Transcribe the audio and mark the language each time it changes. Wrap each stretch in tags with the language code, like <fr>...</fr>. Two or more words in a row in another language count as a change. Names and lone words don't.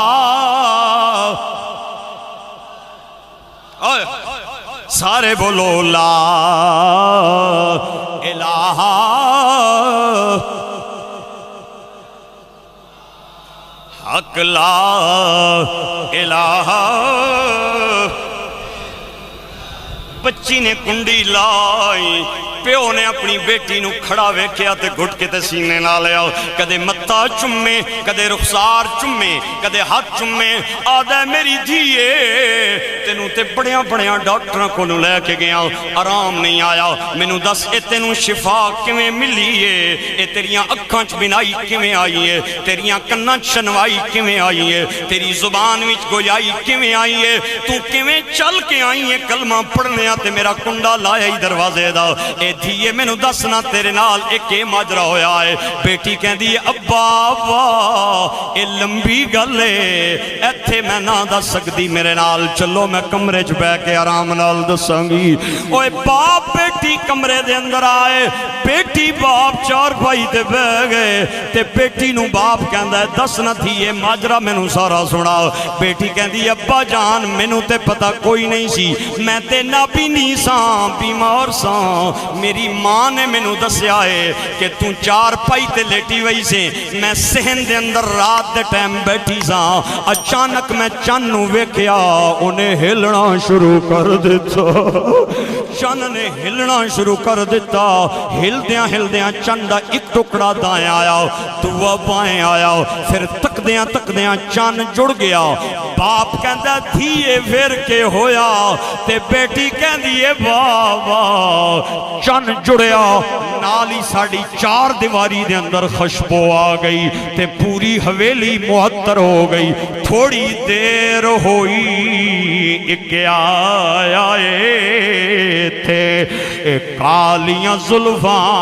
<pa>سارے بولو</pa> <ar>لا الہ حق لا الہ۔</ar> <pa>بچی نے کنڈی لائی، پیو نے اپنی بیٹی نو کھڑا ویکھیا تے گھٹ کے تے سینے نہ لیا، کدے متا چمے کدے رخسار چمے کدے ہاتھ چمے، آدھے میری دھیے تے تینوں تے بڑیاں بڑیاں ڈاکٹراں کو لے کے گیا آرام نہیں آیا مینوں دس اے تینوں شفا کیویں ملی ہے اے تیریاں اکھاں چ بینائی کیویں آئی ہے تیریاں کناں چ سنوائی کیویں آئی ہے تیری زبان وچ گویائی کیویں آئی ہے تو کیویں چل کے آئی ہے کلمہ پڑھنے تے میرا کنڈا لایا ہی دروازے دا اے دھیے مینوں دسنا تیرے نال ایک ماجرا ہویا ہے بیٹی کہندی ہے ابا واہ اے لمبی گل ہے ایتھے میں نہ دس سکدی میرے نال چلو میں کمرے چ بیٹھ کے آرام نال دساں گی اوے باپ بیٹی کمرے دے اندر آئے بیٹی باپ چار بھائی تے بیٹھ گئے تے بیٹی نو باپ کہندا ہے دس نہ تھیے ماجرا مینوں سارا سنا بیٹی کہندی ابا جان مینوں تے پتہ کوئی نہیں سی میں تے نابینی ساں بیمار ساں میری ماں نے مینوں دسیا ہے کہ تو چار پائی تے لیٹی وئی سے میں صحن دے اندر رات دے ٹائم بیٹھی ساں اچانک میں چن نو ویکھیا انہیں ہلنا شروع کر دیتا چن نے ہلنا شروع کر دیتا ہلدیاں چن دا ایک ٹکڑا دائیں آیا دوا بائیں آیا پھر تکدیاں چن جڑ گیا باپ کہندا دھیے پھر کے ہویا تے بیٹی کہندی ہے واہ واہ چن جڑیا نالی ساڑی چار دیواری دے اندر خوشبو آ گئی تے پوری حویلی معطر ہو گئی تھوڑی دیر ہوئی ایک آیا تھے کالیاں زلفاں</pa>